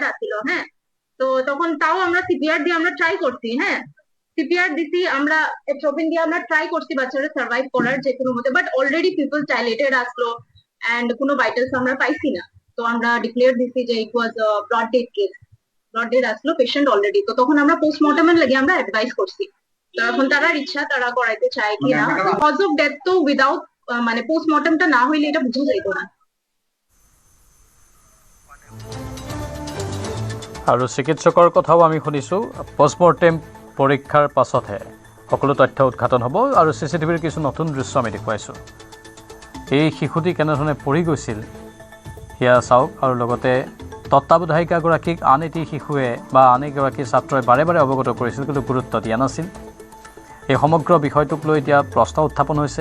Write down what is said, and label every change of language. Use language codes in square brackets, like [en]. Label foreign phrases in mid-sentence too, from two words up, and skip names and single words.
[bn] আছিল হ্যাঁ তো তখন তাও আমরা CPR দিয়ে আমরা ট্রাই করছি হ্যাঁ CPR দিছি আমরা এট্রোপিন দিয়ে আমরা ট্রাই করছি বাচ্চারে সার্ভাইভ করার যে কোনো মতে [en] but already pupils dilated [bn] আসলো এন্ড কোনো ভাইটালস আমরা পাইছি না তো আমরা ডিক্লেয়ার দিছি যে [en] it was brought dead case brought dead [bn] আসলো [en] patient already [bn] তো তখন আমরা পোস্টমর্টমের লাগি আমরা অ্যাডভাইস করছি তো এখন তারা ইচ্ছা তারা করাইতে চায় কি না [en] cause of death [bn] তো উইদাউট মানে পোস্টমর্টমটা না হইলে এটা বুঝা যাইতো না [as] আৰু চিকিৎসকৰ কথাও আমি শুনিছোঁ পোষ্টমৰ্টেম পৰীক্ষাৰ পাছতহে সকলো তথ্য উদ্ঘাটন হ'ব আৰু CCTVৰ কিছু নতুন দৃশ্য আমি দেখুৱাইছোঁ এই শিশুটি কেনেধৰণে পৰি গৈছিল সেয়া চাওক আৰু লগতে তত্ত্বাৱধায়িকাগৰাকীক আন এটি শিশুৱে বা আন এগৰাকী ছাত্ৰই বাৰে বাৰে অৱগত কৰিছিল কিন্তু গুৰুত্ব দিয়া নাছিল এই সমগ্ৰ বিষয়টোক লৈ এতিয়া প্ৰশ্ন উত্থাপন হৈছে